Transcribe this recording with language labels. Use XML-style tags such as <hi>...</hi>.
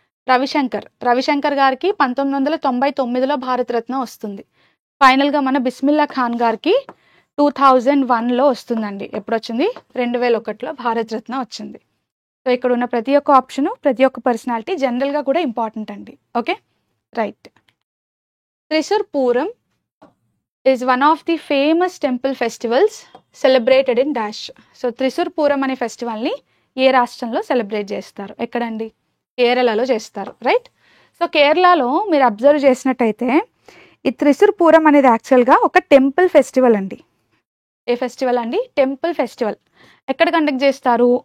<te>రవిశంకర్ గారికి 1999లో భారతరత్న వస్తుంది. ఫైనల్గా మన బిస్మిల్లా ఖాన్ గారికి 2001లో వస్తుందండి. ఎప్పుడు వచ్చింది? 2001లో భారతరత్న వచ్చింది. సో ఇక్కడ ఉన్న ప్రతి ఒక్క ఆప్షను, ప్రతి ఒక్క పర్సనాలిటీ జనరల్గా కూడా ఇంపార్టెంట్ అండి. Okay, right.</te> <en>Thrissur Pooram is one of the famous temple festivals celebrated in dash.</en> <te>So Thrissur పూరం అనే ఫెస్టివల్ని ఏ రాష్ట్రంలో సెలబ్రేట్ చేస్తారు? ఎక్కడండి? కేరళలో చేస్తారు, రైట్. సో కేరళలో మీరు అబ్జర్వ్ చేసినట్టయితే ఈ త్రిశూర్ పూరం అనేది యాక్చువల్గా ఒక టెంపుల్ ఫెస్టివల్ అండి. ఏ ఫెస్టివల్ అండి? Temple festival. ఎక్కడ కండక్ట్ చేస్తారు?</te>